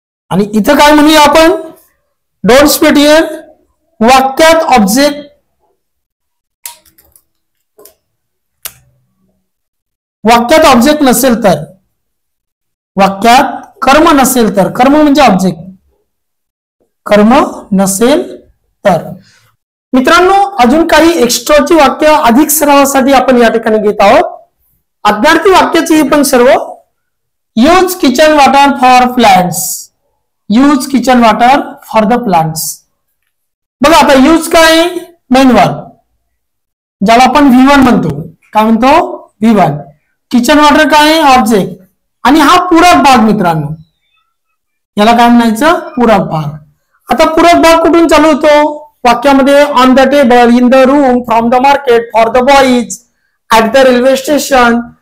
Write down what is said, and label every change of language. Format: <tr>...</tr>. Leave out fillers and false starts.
<mr>आणि इथं काय म्हणूया आपण?</mr> <en>Don't spit here.</en> <mr>वाक्यात ऑब्जेक्ट, वाक्यात ऑब्जेक्ट नसेल तर, वाक्यात कर्म नसेल तर, कर्म म्हणजे ऑब्जेक्ट, कर्म नसेल तर. मित्रांनो, अजून काही एक्स्ट्राची वाक्य अधिक सरावासाठी आपण या ठिकाणी घेत आहोत. आज्ञार्थी वाक्याची पण सर्व.</mr> <en>Use kitchen water for plants, use kitchen water for the plants.</en> <mr>बघा आता यूज काय? मेन वर्ब, ज्याला आपण V1 म्हणतो. काय म्हणतो? V1. किचन वॉटर काय? ऑब्जेक्ट. आणि हा पूरक भाग मित्रांनो, याला काय म्हणायचं? पूरक भाग. आता पूरक भाग कुठून चालू होतो वाक्यामध्ये?</mr> <en>On the table, in the room, from the market, for the boys, at the railway station.</en>